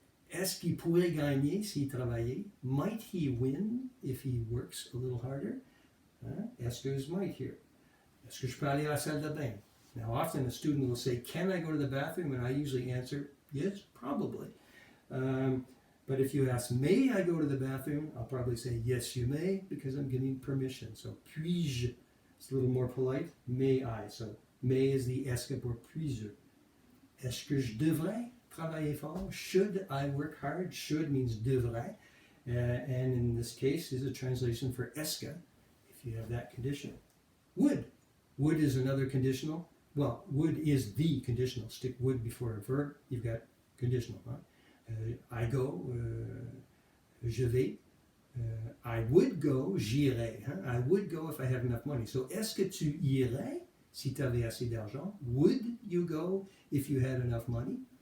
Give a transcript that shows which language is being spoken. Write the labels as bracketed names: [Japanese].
[French] Est-ce qu'il pourrait gagner s'il travaillait? [English] Might he win if he works a little harder? Est-ce que is might here. [French] Est-ce que je peux aller à la salle de bain? [English] Now often a student will say, can I go to the bathroom? And I usually answer, yes, probably. But if you ask, may I go to the bathroom? I'll probably say, yes, you may, because I'm giving permission. So, puis-je, it's a little more polite. May I? So, may is the est-ce que pour puis-je. [French] Est-ce que je devrais travailler fort? [English] Should I work hard? Should means devrais. And in this case is a translation for est-ce que, if you have that conditional. Would. Would is another conditional. Well, would is the conditional. Stick would before a verb, you've got conditional. Huh? I go, [French] je vais. [English] I would go, [French] j'irai. [English] Huh? I would go if I had enough money. [French] So, est-ce que tu irais si tu avais assez d'argent? [English] Would you go if you had enough money?